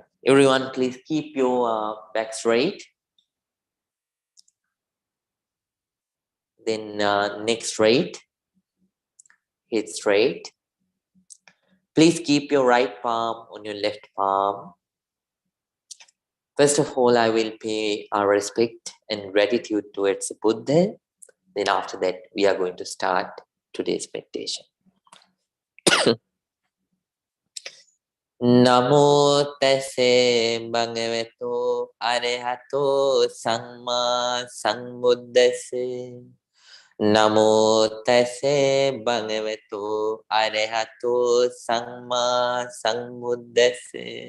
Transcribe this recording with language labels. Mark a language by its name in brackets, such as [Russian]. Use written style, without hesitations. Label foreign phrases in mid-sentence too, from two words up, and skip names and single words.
[English] Everyone, please keep your back straight. Then neck straight, head straight. Please keep your right palm on your left palm. First of all, I will pay our respect and gratitude towards the Buddha, Then after that, we are going to start today's meditation. [Pali] Namo tase bhagavato arahato samma sambuddhase. Namo tase bhagavato arahato samma sambuddhase.